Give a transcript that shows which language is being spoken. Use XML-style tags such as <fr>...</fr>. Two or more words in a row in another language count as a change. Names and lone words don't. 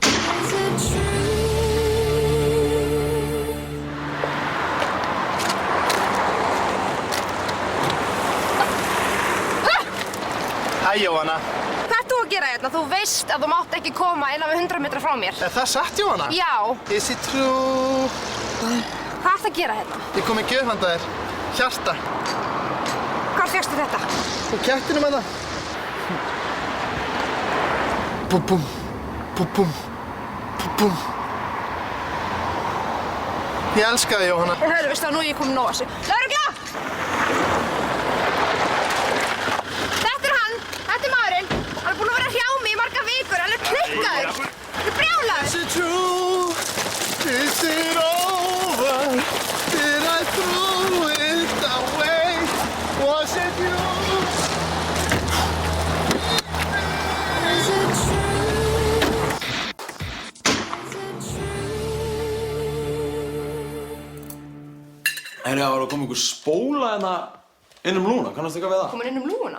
<is>Hæ, Jóhanna. Hvað ert þú að gera hérna? Þú veist að þú mátt ekki koma innan við 100 metra frá mér. Er það satt, Jóhanna? Já.</is> <en>Is it true?</en> <is>Hvað ert að gera hérna? Ég kom í gjöf handa þér. Hjarta. Hvar fékkstu þetta? Og kettinum að það. Búm, búm, búm, búm, búm, búm. Ég elska þig, Jóhanna. Hörru, veistu að nú er ég komin nóg þessu. Lögregla! Þetta er hann. Þetta er maðurinn. Hann er búinn að vera hjá mig í margar vikur. Hann er klikkaður. Hann er brjálaður.</is> <en>Is it true? Is it over? Did I throw it away? Was it you?</en> <is>Það var að koma einhver spóla hérna inn lúna, kannastu eitthvað við það? Komin inn lúna?</is>